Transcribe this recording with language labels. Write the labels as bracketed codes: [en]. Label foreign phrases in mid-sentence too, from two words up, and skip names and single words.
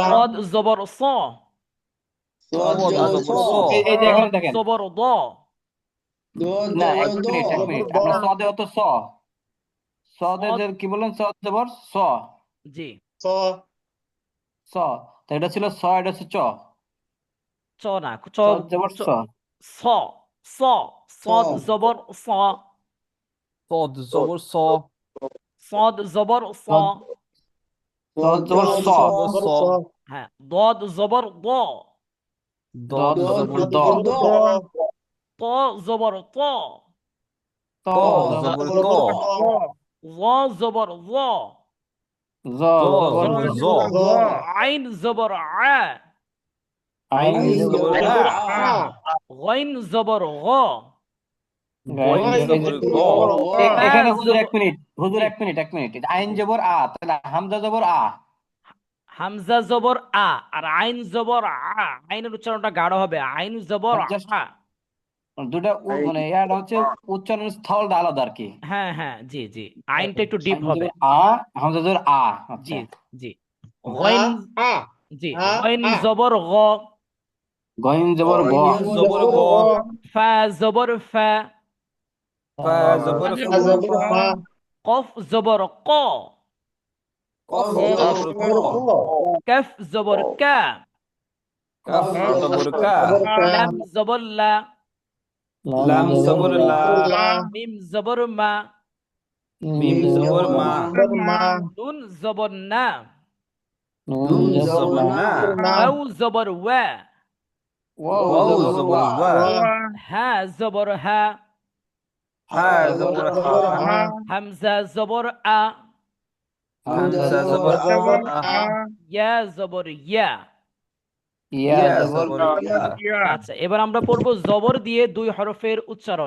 [bn] সদ জবর স, সদ সদ জবর স, জবর স, এই যে এখানে দদ দেখেন, জবর দ, দদ না জবর এক দ, মিনিট এক মিনিট, আপনার সদে হতো স, সদে সদ, যে কি বললেন, সদ জবর স, জি, স, স, তো এটা ছিল স, এটা হচ্ছে চ, চ না, চ, সদ জবর চ, স, স, স, স, সদ জবর স, সদ জবর স, সদ জবর স, সদ সদ জবর জবর স, স, জবর স, হ্যাঁ, দদ জবর দ, দদ দদ দদ জবর জবর দ, জবর জবর দ, দ, ত জবর ত, ত ত জবর জবর ত, ত, জবর ত, জ জবর জ, জ জ জবর জ জ, জবর জ, জবর জ, আইন জবর আ, আইন আইন আইন জবর জবর জবর আ, আ, আ, গইন জবর গ, গাইন গইন গাইন এই যে জবর গ, জবর গ, ফা এখানে হুজুর জবর, এক মিনিট, হুজুর জি, এক মিনিট এক মিনিট, এটা আইন জবর আ, তাহলে হামজা জবর আ, হামজা জবর আ আর আইন জবর আ, আইনের উচ্চারণটা গাঢ় হবে, আইন জবর জাস্ট আ। দুটা মানে এটা হচ্ছে উচ্চারণের স্থলটা আলাদা আর কি। হ্যাঁ হ্যাঁ, জি জি, আইনটা একটু ডিপ আইন হবে। জবর আ, হামজা জবর আ, জি আচ্ছা। জি, আ, গইন, আ, জি, আ, গইন আ, জবর গ, গইন জবর গ, গইন গইন জবর জবর গ, গ, জবর গ, ফা জবর ফা, ফা জবর ফা ফা, জবর ফা, কফ জবর ক, কফ ক জবর ক, জবর ক, কাফ জবর কা, কাফ কাফ কাফ জবর জবর কা, কা, জবর কা, লাম জবর লা, লাম লাম জবর জবর লা, লা, জবর লা, মিম জবর মা, মিম মিম জবর জবর জবর মা, মা, মা, জবর মা, নুন জবর না, নুন নুন নুন জবর জবর জবর না, না, না, জবর না, ওয়াও জবর ওয়া, ওয়াও ওয়াও ওয়াও জবর জবর জবর ওয়া, ওয়া, ওয়া, ওয়া, হা জবর হা, হা হা জবর জবর জবর হা, হা, হা, হামজা জবর আ, হামজা হামজা জবর জবর আ, জবর আ, আ, ইয়া জবর ইয়া। ইয়া ইয়া জবর জবর ই, ইয়া, ইয়া, আচ্ছা, এবার আমরা পড়বো জবর দিয়ে দুই হরফের উচ্চারণ।